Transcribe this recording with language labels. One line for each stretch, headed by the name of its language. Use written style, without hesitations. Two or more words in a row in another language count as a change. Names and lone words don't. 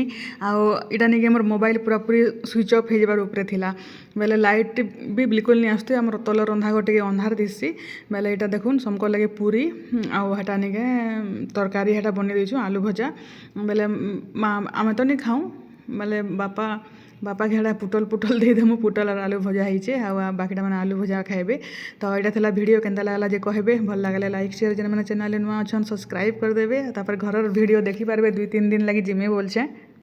Odia: ଆଉ ଏଇଟା ନିକେ ଆମର ମୋବାଇଲ ପୁରାପୁରି ସୁଇଚ୍ ଅଫ୍ ହେଇଯିବାର ଉପରେ ଥିଲା ବେଲେ ଲାଇଟ୍ ବି ବିଲକୁଲ ନି ଆସୁଥି ଆମର ତଲ ରନ୍ଧା ଟିକେ ଅନ୍ଧାର ଦିଶି ବେଲେ ଏଇଟା ଦେଖୁନ୍ ସମକର ଲାଗେ ପୁରୀ ଆଉ ହେଟା ନିକେ ତରକାରୀ ହେଟା ବନେଇ ଦେଇଛୁ ଆଲୁ ଭଜା ବେଲେ ଆମେ ତ ନି ଖାଉ ବେଲେ ବାପା ଘେଡ଼ା ପୁଟଲ ଦେଇଦେମୁ ପୁଟଲ
Bangla: আর আলু ভজা
Odia: ହେଇଛେ ଆଉ ବାକିଟା ମାନେ ଆଲୁ ଭଜା ଖାଇବେ ତ ଏଇଟା ଥିଲା ଭିଡ଼ିଓ କେନ୍ତା ଲାଗଲା ଯେ କହିବେ ଭଲ ଲାଗଲେ ଲାଇକ୍ ସେୟାର ଯେନ୍ ମାନେ ଚ୍ୟାନେଲରେ ନୂଆ ଅଛନ୍ ସବସ୍କ୍ରାଇବ୍ କରିଦେବେ ତାପରେ ଘରର ଭିଡ଼ିଓ ଦେଖିପାରିବେ 2-3 ଦିନ ଲାଗି ଜିମେ ବୋଲଛେ